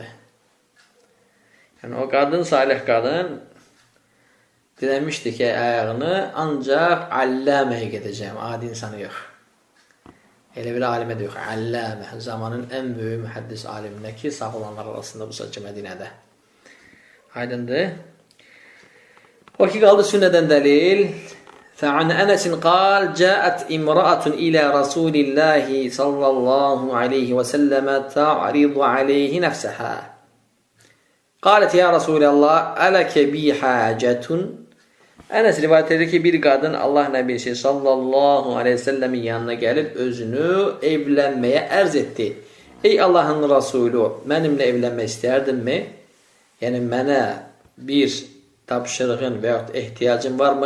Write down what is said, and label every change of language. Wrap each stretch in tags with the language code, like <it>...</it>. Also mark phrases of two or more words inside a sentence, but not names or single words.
<az>Yəni o qadın, salih qadın diləmişdi ki, ayağını ancaq alləməyə gedəcəm, adi insanı yox. Elə bir alimə də yox, alləmə, zamanın ən böyük mühəddis aliminə ki, sağ olanlar arasında bu sadəcə Mədinədə. Aydındır. O ki, qaldı sünnədən dəlil.</az> <ar>فَعَنْ أَنَسٍ قَالْ جَاءَتْ إِمْرَأَةٌ إِلَى رَسُولِ اللّٰهِ صَلَّى اللّٰهُ عَلَيْهِ وَسَلَّمَ تَعْرِضُ عَلَيْهِ نَفْسَهَا قالت يا رسول الله ألك بي حاجة</ar> <az>Enes rivayet edir ki, bir qadın Allah Nəbisi sallallahu aleyhi ve sellemin yanına gəlib özünü evlənməyə ərz etdi. Ey Allahın Rasulü, mənimlə evlənmək istərdinmi? Yəni, mənə bir tapşırığın və yaxud ehtiyacın varmı?</az>